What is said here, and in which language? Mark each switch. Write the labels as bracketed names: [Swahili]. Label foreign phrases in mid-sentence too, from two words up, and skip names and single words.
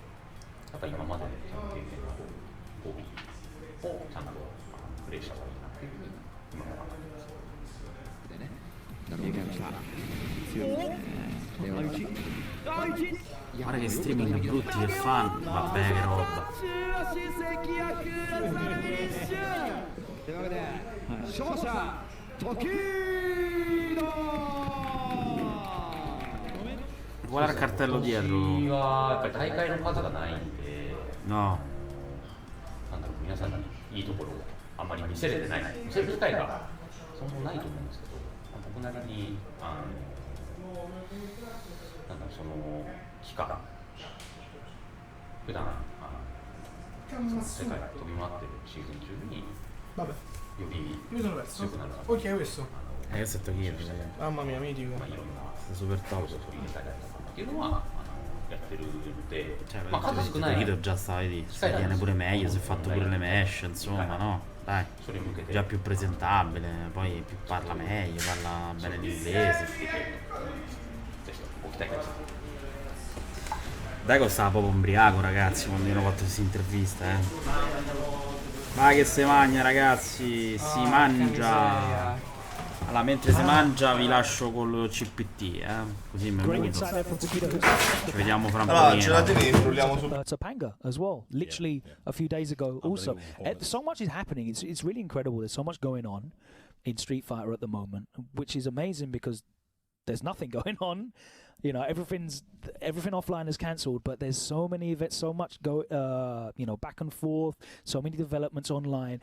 [Japanese] やっぱり今までちゃんと経験の講義をちゃんとプレイした方がいいなっていうふうに今は考えてます。でね、いけました。強いですね。 [Italian] Guarda che streaming brutti che fanno, vabbè che roba. [Japanese] というわけで、勝者時 [Italian] Guarda il cartello dietro. No. [Japanese] なんだろう、皆さんにいいところをあんまり見せれてない、見せる機会がそもそもないと思うんですけど、僕なりになんだろう、その期間、普段世界を飛び回ってるシーズン中により強くなるかな。 [Italian] Ok, questo. Questo è Tokyo. Mamma mia, mitico. Super top. [Japanese] っていうのはやってるので、 [Italian] cioè, [Japanese] まあ数少ない。 [Italian] già stai lì, si viene pure meglio, si è fatto pure le mesh, insomma, no? Dai, già più presentabile, poi più parla meglio, parla bene l'inglese. Dai, stava proprio ubriaco, ragazzi, quando io ho fatto questa intervista, Vai che si mangia, ragazzi, si mangia. Allora, mentre si mangia vi lascio col CPT, così mi muto. Ci vediamo fra un po'. [English] Topanga as well, literally a few days ago also. So much is happening, it's really incredible. There's so much going on in Street Fighter at the moment, which is amazing because there's nothing going on. You know, everything offline is cancelled, but there's so many events, so much back and forth, so many developments online.